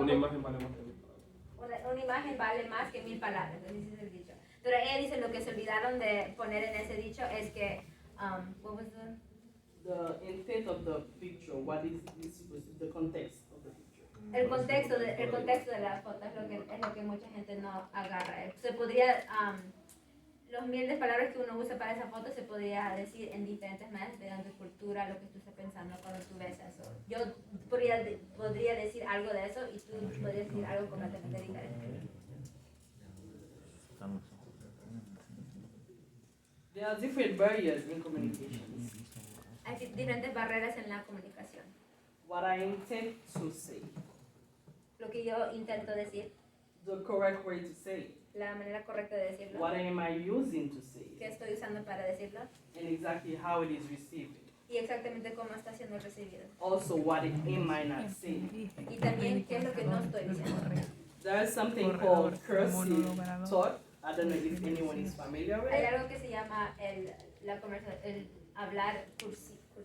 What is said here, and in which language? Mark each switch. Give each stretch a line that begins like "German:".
Spanish: una imagen vale más que 1000 palabras. una imagen vale más que 1000 palabras, así es el dicho. Pero ella dice lo que se olvidaron de poner en ese dicho es que,
English: what was The intent of the picture, what is the context of the picture?
Spanish: el contexto de la foto es lo que mucha gente no agarra. Se podría, los miles de palabras que uno usa para esa foto se podría decir en diferentes maneras, dependiendo de tu cultura, lo que tú estás pensando cuando tú ves eso. Yo podría decir algo de eso y tú podrías decir algo completamente diferente.
English: There are different barriers in communications.
Spanish: Hay diferentes barreras en la comunicación.
English: What I intend to say,
Spanish: Lo que yo intento decir,
English: the correct way to say it.
Spanish: la manera correcta de decirlo,
English: What am I using to say
Spanish: qué
English: it?
Spanish: estoy usando para decirlo
English: And exactly how it is received.
Spanish: y exactamente cómo está siendo recibido.
English: Also, what am I not saying?
Spanish: Y también qué es lo que no estoy diciendo.
English: There is something called cursive thought. I don't know if anyone is familiar with
Spanish: Hay
English: it.
Spanish: algo que se llama el hablar cursivo.